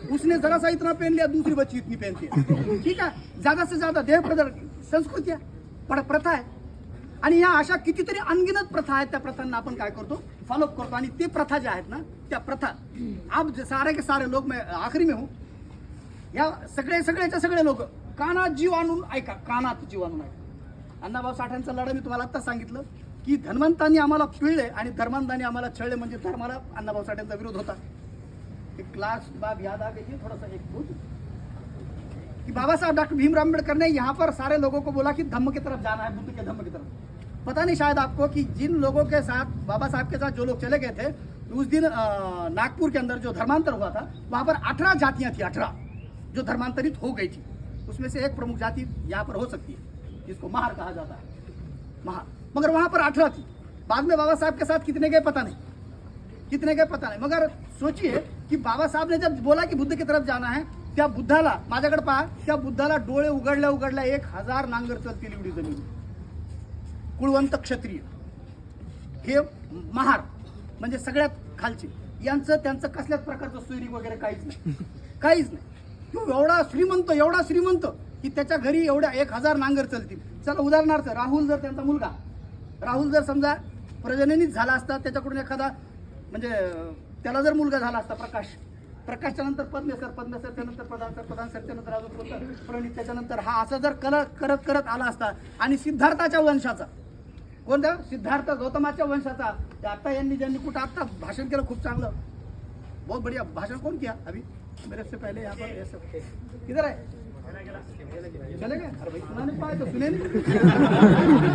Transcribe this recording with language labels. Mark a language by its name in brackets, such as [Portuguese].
[Hindi] उसने जरा सा इतना पहन लिया, दूसरी बच्ची इतनी पहनती है। [Marathi] ठीक है, [Hindi] ज्यादा से ज्यादा [Marathi] देह प्रदर्शन संस्कृती आहे, प्रथा आहे. आणि ह्या अशा कितीतरी अनगिनत प्रथा आहेत. त्या प्रथांना आपण काय करतो, फॉलोअप करतो. आणि ते प्रथा ज्या आहेत ना, त्या प्रथा [Hindi] अब सारे के सारे लोग, मैं आखिरी में हूँ, [Marathi] या सगळ्याच्या सगळे लोक कानात जीव आणून ऐका, कानात जीव आणून ऐका. अण्णाभाऊ साठ्यांचा लढा मी तुम्हाला आत्ता सांगितलं की धन्वंतांनी आम्हाला पिळले आणि धर्मांधांनी आम्हाला छळले, म्हणजे धर्माला अण्णाभाऊ साठ्यांचा विरोध होता. [Hindi] एक क्लास बात याद आ गई, थोड़ा सा एक दूध कि बाबा साहब डॉक्टर भीमराव अम्बेडकर ने यहाँ पर सारे लोगों को बोला कि धम्म की तरफ जाना है, बुद्ध के धम्म की तरफ. पता नहीं शायद आपको कि जिन लोगों के साथ बाबा साहब के साथ जो लोग चले गए थे उस दिन नागपुर के अंदर जो धर्मांतर हुआ था, वहां पर 18 जातियां थी, 18 जो धर्मांतरित हो गई थी. उसमें से एक प्रमुख जाति यहाँ पर हो सकती है जिसको महार कहा जाता है, महार. मगर वहां पर 18 थी. बाद में बाबा साहब के साथ कितने गए पता नहीं, कितने गए पता नहीं. मगर सोचिए कि बाबा साहब ने जब बोला कि बुद्ध की तरफ जाना है, [Marathi] त्या बुद्धाला, माझ्याकडे पहा, त्या बुद्धाला डोळे उघडल्या उघडल्या 1000 नांगर चलतील एवढी जमीन. कुळवंत क्षत्रिय हे महार म्हणजे सगळ्यात खालचे, यांचं त्यांचं कसल्याच प्रकारचं सोयरी वगैरे काहीच नाही, काहीच नाही. तो एवढा श्रीमंत की त्याच्या घरी एवढ्या 1000 नांगर चलतील. चला उदाहरणार्थ राहुल जर त्यांचा मुलगा, राहुल जर समजा प्रजननीच झाला असता, त्याच्याकडून एखादा म्हणजे त्याला जर मुलगा झाला असता प्रकाशच्या नंतर पद्मेसर, पद्मेसरच्या नंतर प्रधानसर, प्रधानसरच्या नंतर अजून कोणतं प्रणित, त्याच्यानंतर हा असं जर करत आला असता आणि सिद्धार्थाच्या वंशाचा, कोणत्या सिद्धार्थ गौतमाच्या वंशाचा, आता यांनी ज्यांनी कुठं आता भाषण केलं खूप चांगलं, [Hindi] बहुत बढ़िया भाषण. कौन किया अभी मेरे से पहले यहाँ पर? ऐसा किधर है? चले गए? अरे भाई सुना नहीं पाए तो सुने नहीं.